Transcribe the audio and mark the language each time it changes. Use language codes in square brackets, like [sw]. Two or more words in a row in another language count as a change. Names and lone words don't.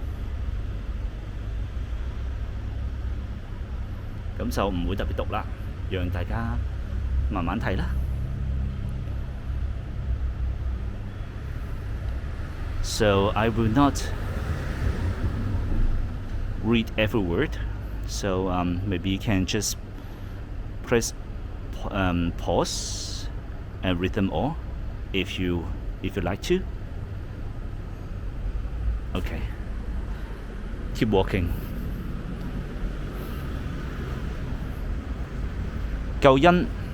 [yue] 咁就唔會特別讀啦，讓大家慢慢睇啦。 [en] So I will not read every word. So maybe you can just press pause and read them all if you like to. Okay. Keep walking. [yue] 救恩